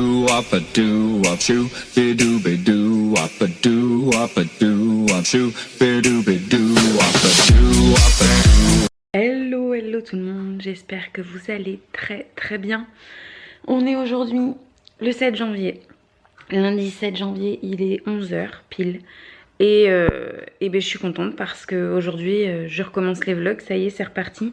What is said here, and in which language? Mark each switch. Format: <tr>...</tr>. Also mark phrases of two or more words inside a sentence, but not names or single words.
<en>wop a doo wop shoo, bidoo bidoo wop a doo wop a doo wop shoo, bidoo bidoo wop a doo wop a doo. Hello, hello</en> <fr>tout le monde, j'espère que vous allez très bien. On est aujourd'hui le 7 janvier. Lundi 7 janvier, il est 11 h pile. Et ben, je suis contente parce qu'aujourd'hui, je recommence les vlogs. Ça y est, c'est reparti.</fr>